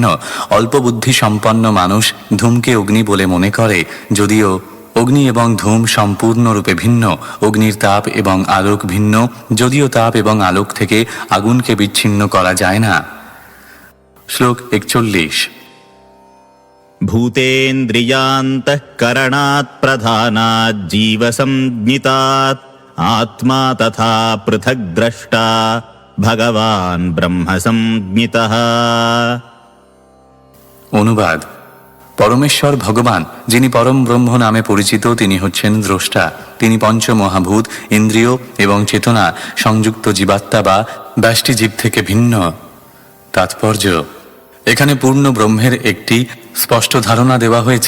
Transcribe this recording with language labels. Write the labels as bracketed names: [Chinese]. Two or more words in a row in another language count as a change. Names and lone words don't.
[Bangla] অল্প বুদ্ধি সম্পন্ন মানুষ ধূমকে অগ্নি বলে মনে করে, যদিও অগ্নি এবং ধূম সম্পূর্ণরূপে ভিন্ন। অগ্নির তাপ এবং আলোক ভিন্ন, যদিও তাপ এবং আলোক থেকে আগুনকে বিচ্ছিন্ন করা যায় না। শ্লোক 41। [Sanskrit] भूतेन्द्रियान्तःकरणात् प्रधानात् जीवसंज्ञितात् आत्मा तथा पृथग् द्रष्टा भगवान् ब्रह्म संज्ञितः। [Bangla] অনুবাদ: পরমেশ্বর ভগবান, যিনি পরম ব্রহ্ম নামে পরিচিত, তিনি হচ্ছেন দ্রষ্টা। তিনি পঞ্চমহাভূত, ইন্দ্রিয় এবং চেতনা সংযুক্ত জীবাত্মা বা ব্যষ্টি জীব থেকে ভিন্ন। তাৎপর্য: এখানে পূর্ণ ব্রহ্মের একটি স্পষ্ট ধারণা দেওয়া হয়েছে।